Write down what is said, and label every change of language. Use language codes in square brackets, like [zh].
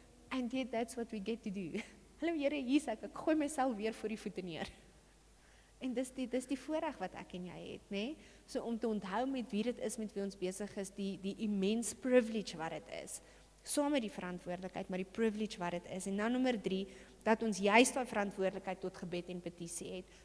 [en] And yet that's what we get to do. [af] Hallo Here, hier's ek gooi myself weer voor die voete neer. En dis die voorreg wat ek en jy het, nê? So om te onthou met wie dit is met wie ons besig is, die immense privilege wat dit is. Saam met die verantwoordelikheid, maar die privilege wat dit is. En dan nommer 3, dat ons juist daai verantwoordelikheid tot gebed en petisie het.